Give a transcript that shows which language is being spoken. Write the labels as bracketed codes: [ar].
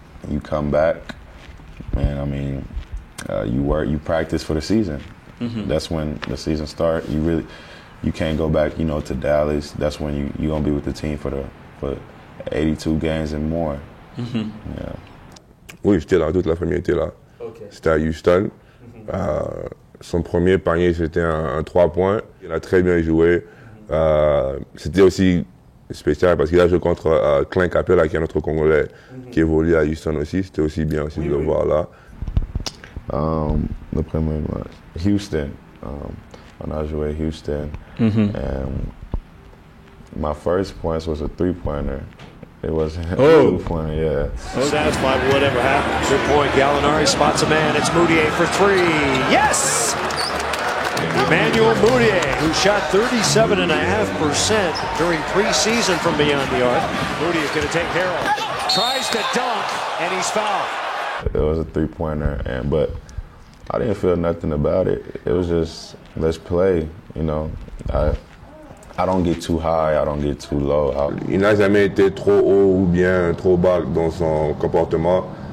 [en] You come back, man. I mean, you practice for the season. That's when the season starts. You can't go back, to Dallas. That's when you're gonna be with the team for 82 games and more. Yeah. [fr] Oui, j'étais là. Toute la famille était là. [en] Okay. [fr] C'était à Houston. Son premier panier, c'était un 3 points. Il a très bien joué. C'était aussi spécial parce qu'il a joué contre Clint Capela, qui est notre Congolais, qui évolue à Houston aussi. C'était aussi bien aussi de le voir là. Le premier match, Houston. On a joué à Houston. [en] And my first point was a 3-pointer. It wasn't a 2-pointer, yeah. Satisfied with whatever happens. Good point. Gallinari spots a man. It's Mudiay for 3. Yes! Emmanuel Mudiay, who shot 37.5% during preseason from beyond the arc. Mudiay is going to take care of it. Tries to dunk, and he's fouled. It was a 3-pointer, but I didn't feel nothing about it. It was just, let's play, you know. I don't get too high, I don't get too low. [fr] Il n'a jamais été trop haut ou bien trop bas dans son comportement.